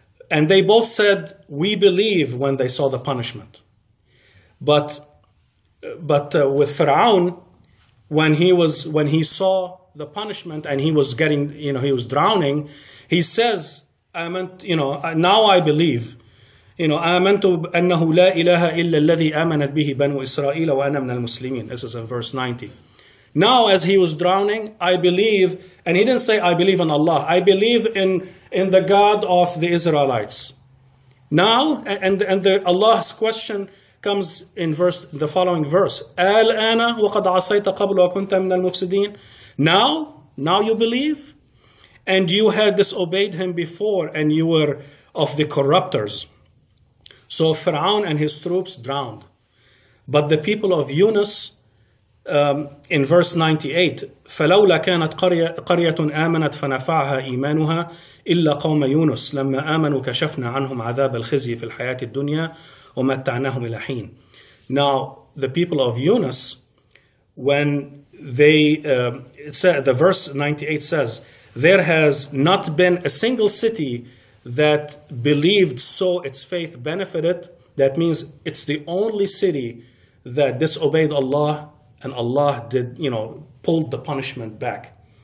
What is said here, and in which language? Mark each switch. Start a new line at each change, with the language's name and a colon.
English: And they both said, we believe when they saw the punishment. But with Pharaoh, when he saw the punishment and he was getting, he was drowning, he says, now I believe.
Arabic: آمنت أنه لا إله إلا الذي آمنت به بنو إسرائيل وأنا من المسلمين.
English: This is in verse 90. Now, as he was drowning, I believe, and he didn't say I believe in Allah. I believe in the God of the Israelites. Now, and Allah's question comes in the following verse.
Arabic: الآن وقد عصيت قبل وكنت من المفسدين.
English: Now you believe, and you had disobeyed Him before, and you were of the corruptors. So Pharaoh and his troops drowned. But the people of Yunus, in verse 98,
Arabic: فَلَوْلَا كَانَتْ قَرْيَةٌ آمَنَتْ فَنَفَعَهَا إِيمَانُهَا إِلَّا قَوْمَ يُونُس لَمَّا آمَنُوا كَشَفْنَا عَنْهُمْ عَذَابَ الْخِزْيِ فِي الْحَيَاةِ الدُّنْيَا وَمَتَّعْنَاهُمْ إِلَى حِينٍ.
English: Now, the people of Yunus, when the verse 98 says, there has not been a single city that believed, so its faith benefited. That means it's the only city that disobeyed Allah, and Allah did, pulled the punishment back.